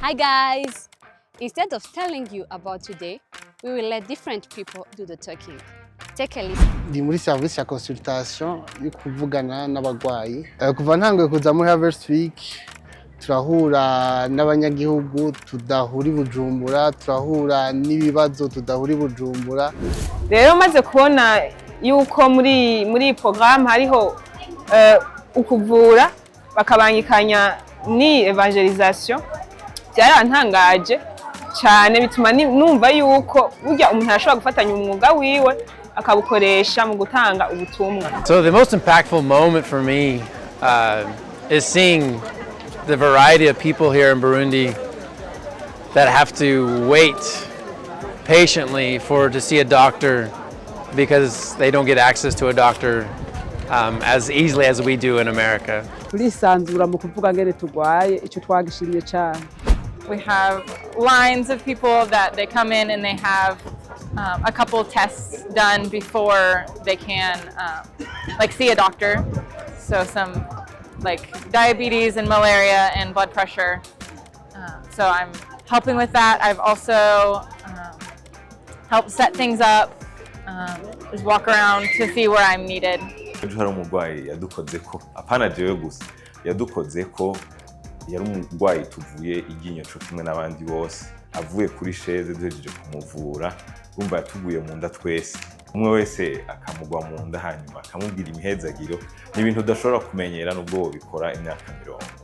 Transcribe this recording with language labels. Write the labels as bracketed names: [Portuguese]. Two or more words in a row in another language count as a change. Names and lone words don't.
[English] Hi guys! Instead of telling you about today, we will let different people do the talking. Take a listen. [Rundi] Ndi muri service ya consultation yo kuvugana n'abagwayi. Kuva ntanguye kuza muri Harvest Week turahura n'abanyagihugu tudahuri Bujumbura, turahura n'ibibazo tudahuri Bujumbura. Rero maze kubona yuko muri programme hariho ukuvura bakabangikanya ni evangelisation byarantangaje cyane bituma numva yuko burya umuntu ashobora gufatanya umwuga wiwe akabukoresha mu gutanga ubutumwa. [English] So the most impactful moment for me is seeing the variety of people here in Burundi that have to wait patiently to see a doctor because they don't get access to a doctor as easily as we do in America. [Rundi] Turisanzura mu kuvuga ngene tugwaye ico twagishimye cyane. [English] We have lines of people that they come in and they have a couple tests done before they can see a doctor. So some diabetes and malaria and blood pressure. So I'm helping with that. I've also helped set things up, just walk around to see where I'm needed. [Rundi] Hari umugwayi yadukozeko apana jewe gusa yadukozeko yari umugwayi tuvuye iginyo cyo kimwe n'abandi bose avuye kuri chaise duhejeje kumuvura umva yatuguye mu nda twese umwe wese akamugwa mu nda hanyuma akamubwira imihezagiro n'ibintu udashobora kumenyera nubwo bikora imyaka 10.